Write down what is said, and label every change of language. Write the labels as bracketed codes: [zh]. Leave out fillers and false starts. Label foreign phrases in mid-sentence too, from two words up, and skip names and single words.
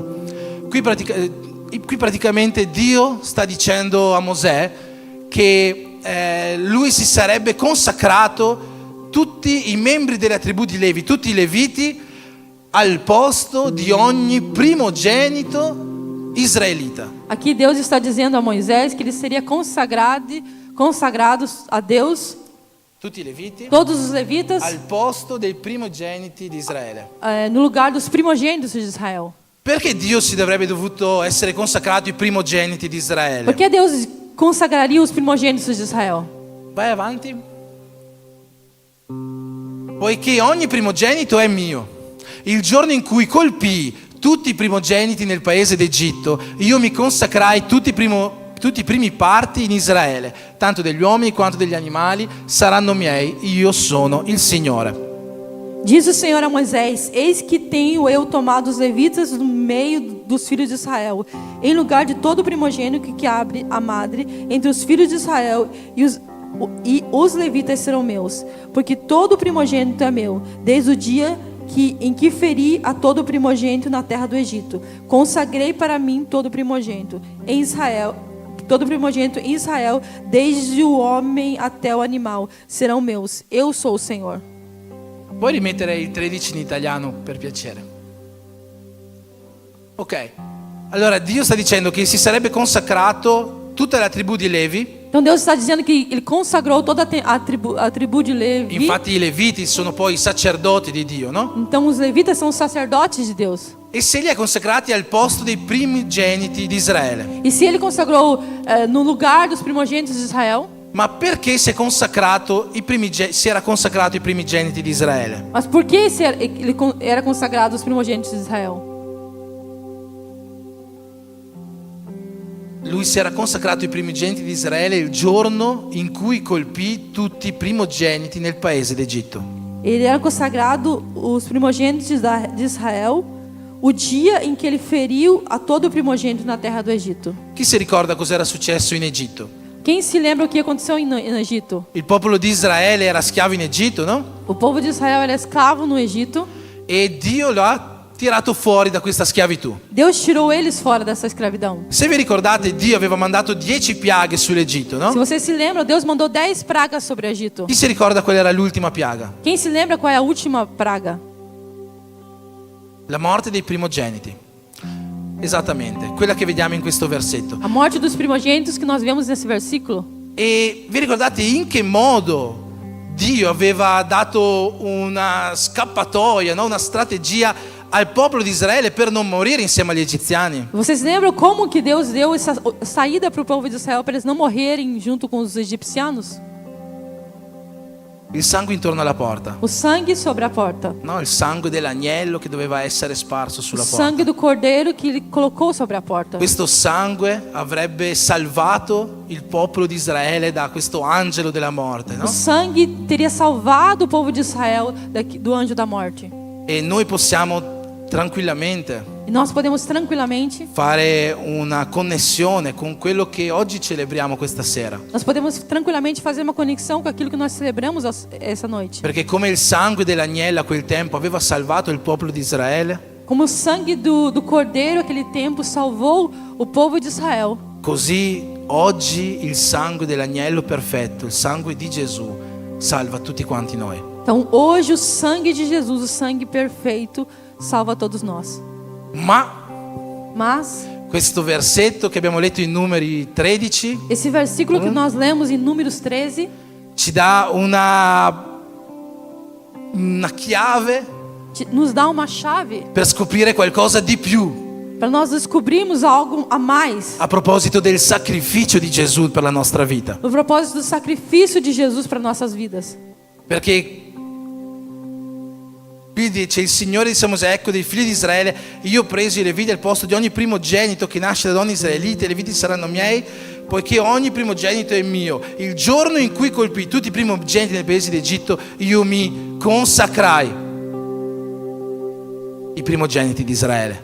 [it] Qui praticamente Dio sta dicendo a Mosè che lui si sarebbe consacrato tutti i membri della tribù di Levi, tutti i Leviti, al posto di ogni primogenito israelita. [pt] Aqui Deus está dizendo a Moisés que ele seria consagrados a Deus, [it] Tutti i Leviti [pt] todos os levitas, [it] al posto dei primogeniti di Israele. [pt] no lugar dos primogênitos de Israel. [it] Perché Dio si dovrebbe dovuto essere consacrato i primogeniti di Israele? [pt] Por que Deus consagraria os primogênitos de Israel? [it] Vai avanti. Poiché ogni primogenito è mio. Il giorno in cui colpii tutti i primogeniti nel paese d'Egitto, io mi consacrai tutti i primi parti in Israele, tanto degli uomini quanto degli animali saranno miei, io sono il Signore. [pt] Diz o Senhor a Moisés: Eis que tenho eu tomado os levitas do meio dos filhos de Israel, em lugar de todo primogênito que abre a madre entre os filhos de Israel, e os levitas serão meus, porque todo primogênito é meu, desde o dia em que feri a todo primogênito na terra do Egito. Consagrei para mim todo primogênito em Israel. Todo primogênito em Israel, desde o homem até o animal, serão meus. Eu sou o Senhor. [it] Puoi rimettere il 13 in italiano per piacere? Ok. Allora Dio sta dicendo che si sarebbe consacrato tutta la tribù di Levi. [pt] Então Deus está dizendo que Ele consagrou toda a tribo de Levi. [it] Infatti i Leviti sono poi i sacerdoti di Dio, no? [pt] Então os levitas são os sacerdotes de Deus. [it] E se li ha consacrati al posto dei primogeniti di Israele. [pt] E se Ele consagrou no lugar dos primogênitos de Israel? [it] Ma perché si era consacrato i primogeniti di Israele? [pt] Mas por que ele era consagrado os primogênitos de Israel? [it] Lui si era consacrato ai primogeniti di Israele il giorno in cui colpì tutti i primogeniti nel paese d'Egitto. [pt] Ele era consagrado os primogênitos de Israel o dia em que ele feriu a todo primogênito na terra do Egito. [it] Chi si ricorda cosa era successo in Egitto? [pt] Quem se lembra o que aconteceu no Egito? [it] Il popolo di Israele era schiavo in Egitto, no? [pt] O povo de Israel era escravo no Egito. [it] E Dio lo ha tirato fuori da questa schiavitù. [pt] Deus tirou eles fora dessa escravidão. [it] Se vi ricordate, Dio aveva mandato 10 piaghe sull'Egitto, no? [pt] Se você se lembra, Deus mandou 10 pragas sobre o Egito. [it] Chi si ricorda qual era l'ultima piaga? [pt] Quem se lembra qual é a última praga? [it] La morte dei primogeniti. Esattamente, quella che vediamo in questo versetto. [pt] A morte dos primogênitos que nós vemos nesse versículo. [it] E vi ricordate in che modo Dio aveva dato una scappatoia, no? Una strategia al popolo di Israele per non morire insieme agli egiziani? [pt] Vocês lembram como que Deus deu essa saída para o povo de Israel para eles não morrerem junto com os egipcianos? [it] Il sangue intorno alla porta. [pt] O sangue sobre a porta. [it] No, il sangue dell'agnello che doveva essere sparso [pt] O [it] sulla [pt] sangue [it] porta. [pt] do cordeiro que ele colocou sobre a porta. [it] Questo sangue avrebbe salvato il popolo di Israele da questo angelo della morte, [pt] O [it] no? [pt] sangue teria salvado o povo de Israel do anjo da morte. [it] E noi possiamo tranquillamente [pt] E nós podemos tranquilamente, [it] fare una connessione con quello che oggi celebriamo questa sera. [pt] nós podemos tranquilamente fazer uma conexão com aquilo que nós celebramos essa noite. [it] Perché come il sangue dell'agnello a quel tempo aveva salvato il popolo di Israele, [pt] Como o sangue do cordeiro aquele tempo salvou o povo de Israel, [it] così oggi il sangue dell'agnello perfetto, il sangue di Gesù, salva tutti quanti noi. [pt] então hoje o sangue de Jesus, o sangue perfeito, salva todos nós. Mas [it] Questo versetto che abbiamo letto in Numeri 13 [pt] esse versículo que nós lemos em Números 13 [it] ci dà una chiave [pt] nos dá uma chave [it] per scoprire qualcosa di più [pt] para nós descobrirmos algo a mais [it] a proposito del sacrificio di Gesù per la nostra vita. [pt] no propósito do sacrifício de Jesus para nossas vidas. [it] Perché qui dice: il Signore disse a Mosè, ecco dei figli di Israele, io ho preso i Leviti al posto di ogni primogenito che nasce da donne israelite, i Leviti saranno miei, poiché ogni primogenito è mio. Il giorno in cui colpì tutti i primogeniti nei paesi d'Egitto, io mi consacrai i primogeniti di Israele.